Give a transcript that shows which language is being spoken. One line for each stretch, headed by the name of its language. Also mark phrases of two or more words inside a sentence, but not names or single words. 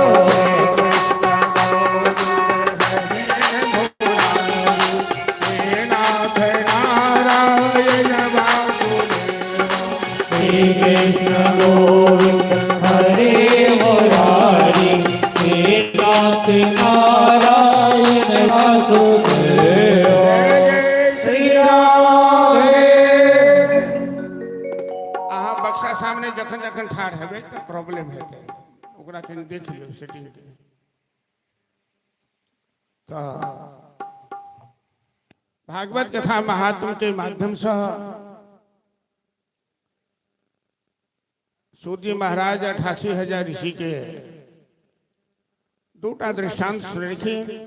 Sanskrit: श्री कृष्ण गोविंद हरे मुरारी हे नाथ नारायण वासुदेवा श्री राम
Maithili: अहाँ बक्सा सामने जखन जखन ठाढ़ हेबै तऽ प्रॉब्लम हेतै ओकरा कनि देख लियौ सेटिंग के तऽ भागवत कथा महात्म के माध्यम से सूर्य महाराज 88,000 ऋषि के दूटा दृष्टांत सुनलखिन।